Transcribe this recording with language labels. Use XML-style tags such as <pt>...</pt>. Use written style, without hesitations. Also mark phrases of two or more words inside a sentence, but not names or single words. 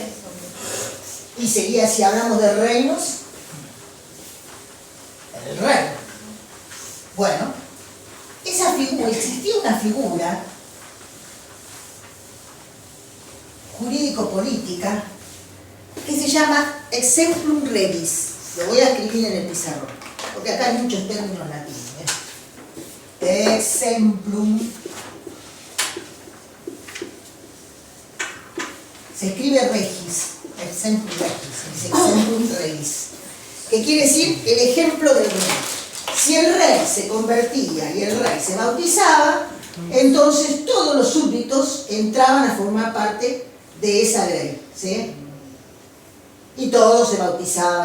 <es>Y sería, si hablamos de reinos, el rey. Bueno, esa figura, existía una figura jurídico-política que se llama</es> <la>exemplum regis.</la> <es>Lo voy a escribir en el pizarrón, porque acá hay muchos términos latinos.</es> <la>Exemplum.</la> <es>Se escribe</es> <la>regis, exemplum regis, exemplum regis,</la> <es>que quiere decir el ejemplo del rey. Si el rey se convertía y el rey se bautizaba, entonces todos los súbditos entraban a formar parte de esa ley, ¿sí? Y todos se bautizaban.</es>